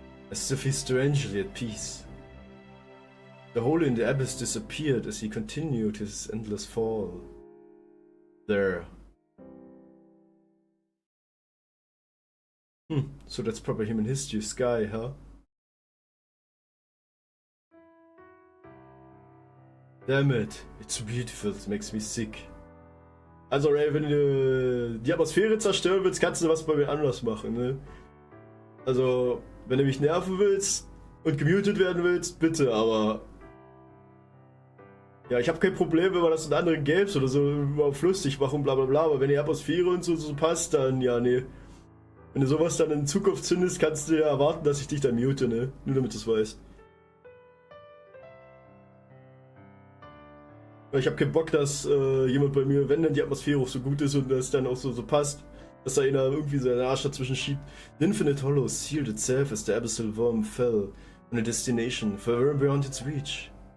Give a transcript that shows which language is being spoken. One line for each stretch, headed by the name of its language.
English: I still feel strangely at peace. The hole in the abyss disappeared as he continued his endless fall. There. So that's proper human history sky, huh? Damn it, it's beautiful, it makes me sick.
German: Also ey, wenn du die Atmosphäre zerstören willst, kannst du was bei mir anders machen, ne? Also, wenn du mich nerven willst und gemutet werden willst, bitte, aber... Ja, ich habe kein Problem, wenn man das in anderen Games oder so überhaupt lustig machen, bla bla bla, aber wenn die Atmosphäre und so passt, dann ja, nee. Wenn du sowas dann in Zukunft zündest, kannst du ja erwarten, dass ich dich dann mute, ne? Nur damit du es weißt. Ich habe keinen Bock, dass jemand bei mir, wenn dann die Atmosphäre auch so gut ist und das dann auch so passt, dass da einer irgendwie seinen Arsch dazwischen schiebt.
English: The Infinite Hollow sealed itself as the abyssal worm fell on a destination far beyond its reach.